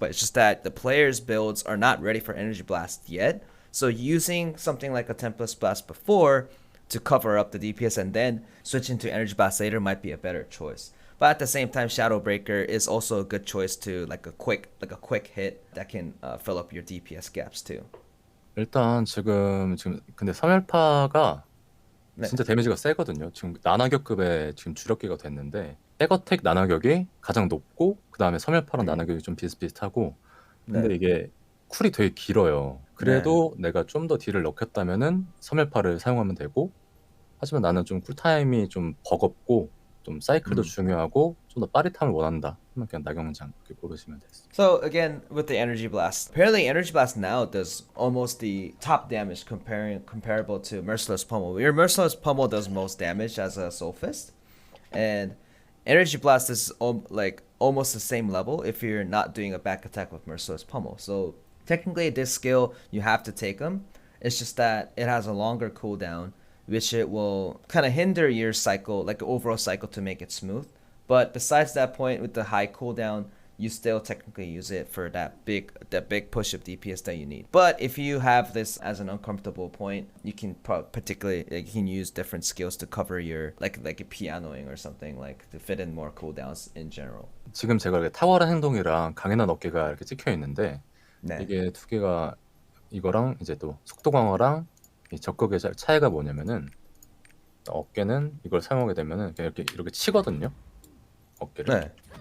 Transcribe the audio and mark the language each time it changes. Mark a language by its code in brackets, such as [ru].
[en] But it's just that the players' builds are not ready for Energy Blast yet. So using something like a Tempest Blast before to cover up the DPS and then switching to Energy Blast later might be a better choice. But at the same time, Shadowbreaker is also a good choice to like a quick hit that can fill up your DPS gaps too. [ko] 일단 지금 근데 섬멸파가 네. 진짜 데미지가 세거든요. 지금 나나격급의 지금 주력기가 됐는데 백어택 나나격이 가장 높고 그 다음에 섬멸파랑 나나격이 좀 비슷비슷하고 근데 네. 이게 쿨이 되게 길어요. 그래도 내가 좀 더 딜을 넣겠다면은 섬멸파를 사용하면 되고 하지만 나는 좀 쿨타임이 좀 버겁고 좀 사이클도 중요하고 좀 더 빠릿함을 원한다. 그러면 그냥 나경장 이렇게 고르시면 됐습니다. [en] So again, with the Energy Blast, apparently Energy Blast now does almost the top damage comparable to Merciless Pummel. Your Merciless Pummel does most damage as a Soulfist, and Energy Blast is like almost the same level if you're not doing a back attack with Merciless Pummel. So technically, this skill you have to take them. It's just that it has a longer cooldown, which it will kind of hinder your cycle, like the overall cycle, to make it smooth. But besides that point, with the high cooldown, you still technically use it for that big push of DPS that you need. But if you have this as an uncomfortable point, you can particularly you can use different skills to cover your like a pianoing or something, like to fit in more cooldowns in general. [ko] 지금 제가 이렇게 탁월한 행동이랑 강인한 어깨가 이렇게 찍혀 있는데 네. 이게 두 개가 이거랑 이제 또 속도 강화랑 이 적극의 차이가 뭐냐면은 어깨는 이걸 사용하게 되면은 그냥 이렇게 치거든요. 어깨를. 네.